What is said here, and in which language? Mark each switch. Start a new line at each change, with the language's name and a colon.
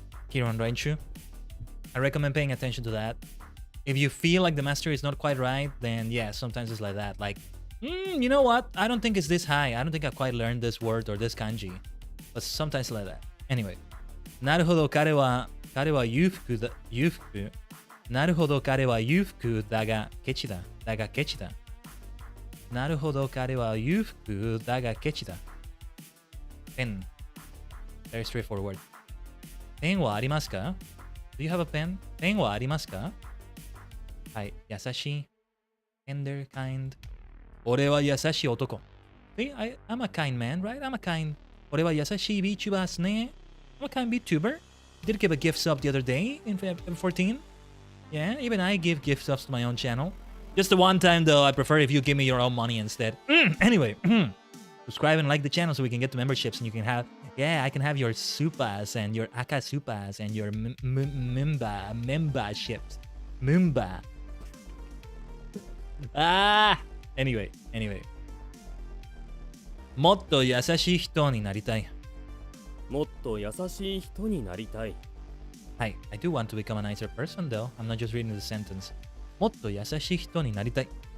English: Here on Renshu, I recommend paying attention to that. If you feel like the mastery is not quite right, then yeah, sometimes it's like that. Like You know what? I don't think it's this high. I don't think I quite learned this word or this kanji. But sometimes like that.
Japanese: Anyway. なるほど、彼は裕福だ。裕福。なるほど、彼は裕福だがケチだ。だがケチだ。なるほど、彼は裕福だがケチだ。
English: pen. Very straightforward.
Japanese: ペンはありますか？
English: Do you have a pen? ペンはありますか？
Japanese: はい、優しい。
English: Tender, kind.
Japanese: 俺は優しい男。
English: See, I'm a kind man, right? I'm a kind.
Japanese: 俺は優しい VTuber ですね。
English: I'm a kind VTuber. Did give a gift sub the other day in 14. Yeah, even I give gift subs to my own channel. Just the one time though, I prefer if you give me your own money instead. Anyway, subscribe and like the channel so we can get the memberships and you can have, yeah, I can have your supas and your akasupas and your memberships. Mumba. Anyway.
Japanese: もっと優しい人になりたい。もっと優しい人になりたい。
English: はい、I do want to become a nicer person though. I'm not just reading the sentence.
Japanese: もっと優しい人になりたい。